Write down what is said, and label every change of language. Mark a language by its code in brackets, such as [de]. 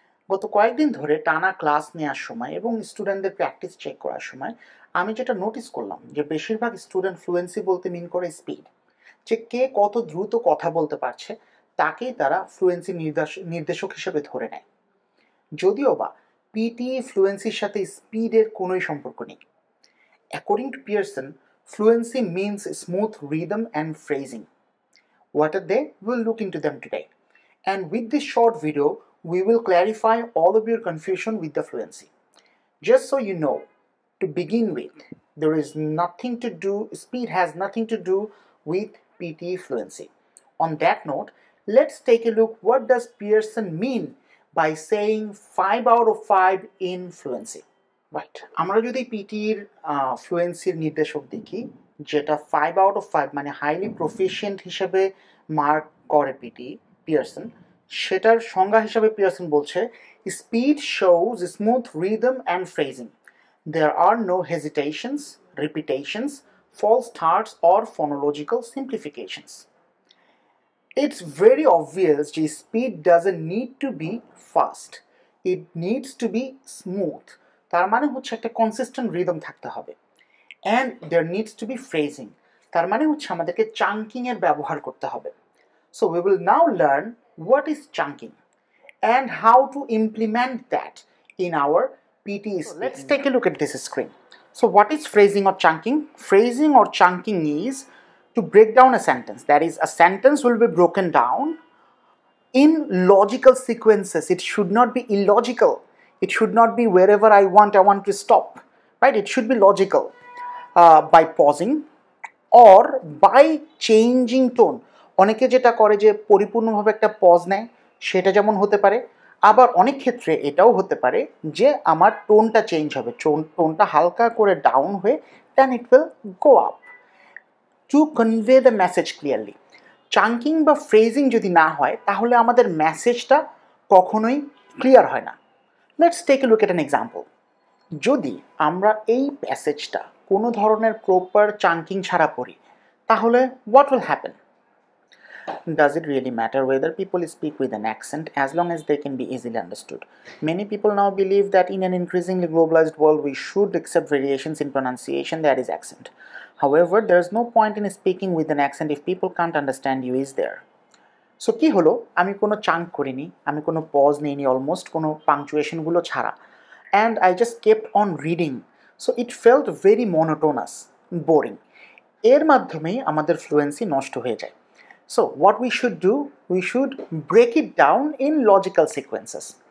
[bn] গত কয়েকদিন ধরে টানা ক্লাস নেওয়ার সময় এবং স্টুডেন্টদের প্র্যাকটিস চেক করার সময় আমি যেটা নোটিস করলাম যে বেশিরভাগ স্টুডেন্ট ফ্লুয়েন্সি বলতে মিন করে স্পিড, যে কে কত দ্রুত কথা বলতে পারছে তাকেই তারা ফ্লুয়েন্সি নির্দেশক হিসেবে ধরে নেয়। যদিও বা পিটিই ফ্লুয়েন্সির সাথে স্পিডের কোনোই সম্পর্ক নেই। [en] According to Pearson, fluency means smooth rhythm and phrasing. What are they? We'll look into them today. And with this short video, we will clarify all of your confusion with the fluency. Just so you know, to begin with, there is nothing to do, speed has nothing to do with PTE fluency. On that note, let's take a look what does Pearson mean by saying 5 out of 5 in fluency. [bn] Right, আমরা যদি পিটির ফ্লুয়েন্সির নির্দেশক দেখি, যেটা 5 out of 5 মানে highly proficient হিসেবে mark করে Pearson, সেটার সংজ্ঞা হিসেবে পিয়ারসন বলছে [en] Speed shows smooth rhythm and phrasing. There are no hesitations, repetitions, false starts or phonological simplifications. It's very obvious that speed doesn't need to be fast. It needs to be smooth. [bn] তার মানে হচ্ছে একটা consistent rhythm থাকতে হবে। [en] and there needs to be phrasing, [bn] তার মানে হচ্ছে আমাদেরকে চাঙ্কিং এর ব্যবহার করতে হবে। [en] So we will now learn what is chunking and how to implement that in our PT speaking. Let's take a look at this screen. So what is phrasing or chunking? Phrasing or chunking is to break down a sentence. That is, a sentence will be broken down in logical sequences. It should not be illogical. It should not be wherever I want to stop, right? It should be logical by pausing or by changing tone. [bn] অনেকে যেটা করে যে পরিপূর্ণভাবে একটা pause নেয়, সেটা যেমন হতে পারে। আবার অনেক ক্ষেত্রে এটাও হতে পারে যে আমার টোনটা চেঞ্জ হবে, টোনটা হালকা করে ডাউন হয়ে [en] Then it will go up to convey the message clearly. [bn] Chunking বা ফ্রেজিং যদি না হয় তাহলে আমাদের মেসেজটা কখনোই ক্লিয়ার হয় না। [en] Let's take a look at an example. [bn] যদি আমরা এই প্যাসেজটা কোনো ধরনের প্রপার চাঙ্কিং ছাড়া পড়ি তাহলে [en] What will happen? Does it really matter whether people speak with an accent as long as they can be easily understood? Many people now believe that in an increasingly globalized world we should accept variations in pronunciation, that is accent. However, there is no point in speaking with an accent if people can't understand you, is there? [bn] So কী হলো, আমি কোনো chunk করিনি, আমি কোনো pause নিইনি, almost কোনো পাংচুয়েশনগুলো ছাড়া, [en] And I just kept on reading. So it felt very monotonous, boring. [bn] এর মাধ্যমেই আমাদের ফ্লুয়েন্সি নষ্ট হয়ে যায়। [en] So what we should do, we should break it down in logical sequences.